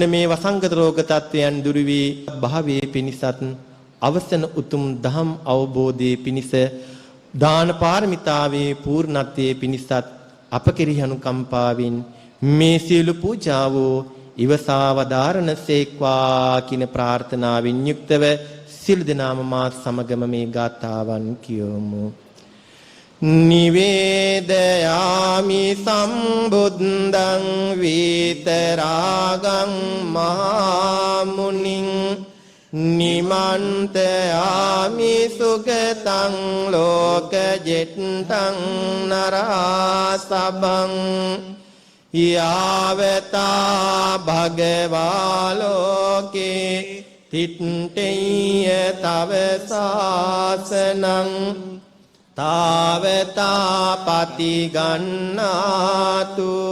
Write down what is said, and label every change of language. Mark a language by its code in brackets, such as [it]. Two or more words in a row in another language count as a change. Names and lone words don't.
[si] මේ වසංගත රෝග තත්වයන් දුරු වී භාවයේ පිණිසත් අවසන උතුම් දහම් අවබෝධයේ පිණිස දාන පාරමිතාවේ පූර්ණත්වයේ පිණිසත් අප කෙරෙහි අනුකම්පාවෙන් මේ සියලු පූජාව ඉවසා වදාරණ සේක්වා කින ප්‍රාර්ථනාවෙන් යුක්තව සිල් දනාම මා සමගම මේ ගාථාවන් කියමු. [pi] නිවේදයාමි සම්බුද්ධං විතරාගං මහා මුනිං නිමන්තයාමි සුගතං ලෝකජෙට්ටං නරාසබං යාවතා භගවා ලෝකේ තිට්ඨේය තව සාසනං තාවතාපති ගන්නාතු